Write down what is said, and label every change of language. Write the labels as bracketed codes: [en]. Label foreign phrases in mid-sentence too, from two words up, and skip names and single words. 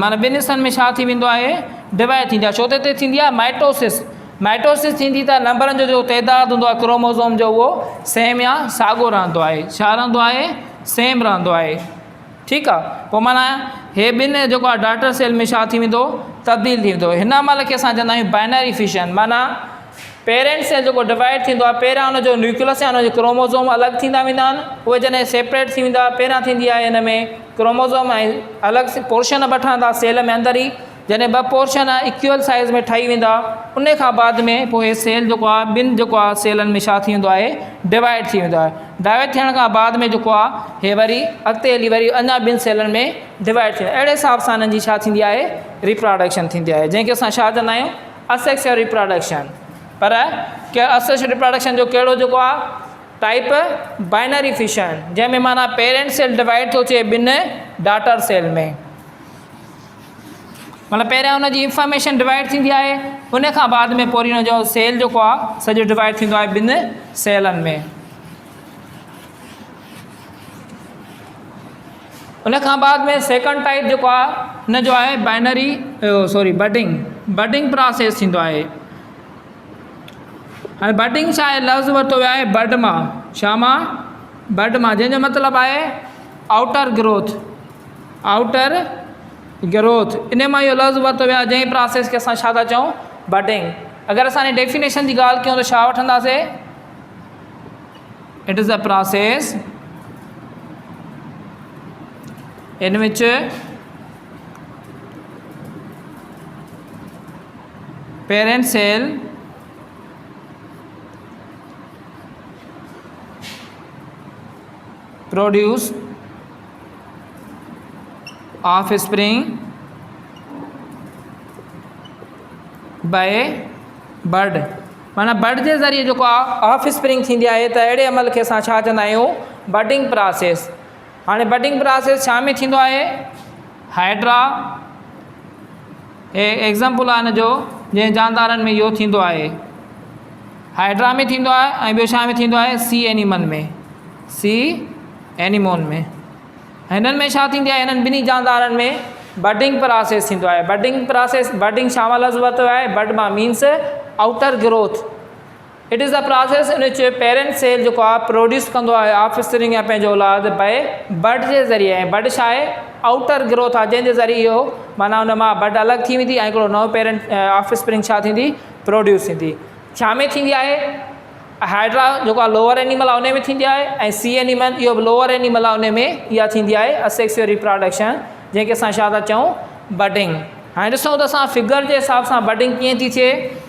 [sd] माना ॿिनि हिसनि में छा थी वेंदो आहे, डिवाइड थींदी आहे। छो त हिते थींदी आहे माइटोसिस। माइटोसिस थींदी त नंबरनि जो जेको तइदादु हूंदो आहे क्रोमोज़ोम जो, उहो सेम या साॻियो रहंदो आहे। छा रहंदो आहे, सेम रहंदो आहे, ठीकु आहे। पोइ माना हे ॿिनि जेको आहे [en] daughter cell [sd] में छा थी वेंदो, तब्दील थी वेंदो। हिन महिल खे असां चवंदा आहियूं [en] binary fission. [sd] माना [en] parent cell [sd] जेको डिवाइड थींदो आहे, पहिरियां हुनजो न्यूक्लियस या हुनजो क्रोमोज़ोम अलॻि थींदा वेंदा आहिनि। उहे जॾहिं सेपरेट थी वेंदा, पहिरियां थींदी आहे हिन में क्रोमोज़ोम ऐं अलॻि पोर्शन ॿ ठहंदा सेल में अंदरि ई। जॾहिं ॿ पोर्शन [en] equal size [sd] में ठही वेंदा, उन खां बाद में पोइ हे सेल जेको आहे ॿिनि जेको आहे सेलनि में छा थी वेंदो आहे, डिवाइड थी वेंदो आहे। डिवाइड थियण खां बाद में जेको आहे हे वरी अॻिते हली वरी अञा ॿिनि सेलनि में डिवाइड थी वेंदो आहे। अहिड़े हिसाब सां हिननि जी छा थींदी आहे, रिप्रोडक्शन थींदी आहे, जंहिंखे असां छा चवंदा आहियूं, [en] asexual reproduction. [sd] पर के [en] asexual reproduction [sd] जो कहिड़ो जेको आहे टाइप, [en] binary fission, [sd] जंहिंमें माना [en] parent cell [sd] डिवाइड थो थिए ॿिनि [en] daughter cell [sd] में। मतिलबु पहिरियां हुनजी इंफॉर्मेशन डिवाइड थींदी आहे, उन खां बाद में पोइ हुनजो सेल जेको आहे सॼो डिवाइड थींदो आहे ॿिनि सेलनि में। उन खां बाद में [en] second type [sd] जेको आहे हिनजो आहे [en] binary budding process [sd] थींदो आहे। हाणे बडिंग छा आहे, लफ़्ज़ वरितो वियो आहे बड मां, छा मां, बड मां, जंहिंजो मतिलबु आहे [en] outer growth, outer growth. [sd] इन मां इहो लफ़्ज़ वरितो वियो आहे, जंहिं प्रोसेस खे असां छा था चऊं, बडिंग। अगरि असां डेफिनेशन जी ॻाल्हि कयूं त छा वठंदासीं, [en] it is a process in which parent cell produce offspring by bud। [sd] माना बड जे ज़रिए जेको आहे [en] offspring [sd] थींदी आहे, त अहिड़े अमल खे असां छा चवंदा आहियूं, [en] budding process. [sd] हाणे [en] budding process [sd] छा में थींदो आहे, हाइड्रा हे एग्ज़ाम्पल आहे हिनजो, जंहिं जानदारनि में इहो थींदो आहे, हाइड्रा में थींदो आहे। ऐं ॿियो छा में थींदो आहे, [en] sea animal में, sea anemone में। [sd] हिननि में छा थींदी आहे, हिननि ॿिन्ही जानदारनि में [en] budding process [sd] थींदो आहे। [en] budding process, [sd] बडिंग छा मां लफ़्ज़ वरितो आहे, बड मां [en] means outer growth. it is the process in which parent cell [sd] जेको आहे [en] प्रोड्यूस [sd] कंदो आहे [en] offspring [sd] या पंहिंजो औलाद [en] by bud [sd] जे ज़रिए। ऐं बड छा आहे, आउटर ग्रोथ आहे, जंहिंजे ज़रिए इहो माना हुन मां बड अलॻि थी वेंदी ऐं हिकिड़ो नओं [en] parent offspring [sd] छा थींदी, प्रोड्यूस थींदी। छा में थींदी आहे, हाइड्रा जेको आहे [en] lower animal [sd] आहे उन में थींदी आहे, ऐं [en] sea animal [sd] इहो बि [en] lower animal [sd] आहे उन में इहा थींदी आहे [en] asexual reproduction [sd] जंहिंखे असां छा था चऊं बडिंग। हाणे ॾिसूं त असां फिगर जे हिसाब सां बडिंग कीअं थी थिए।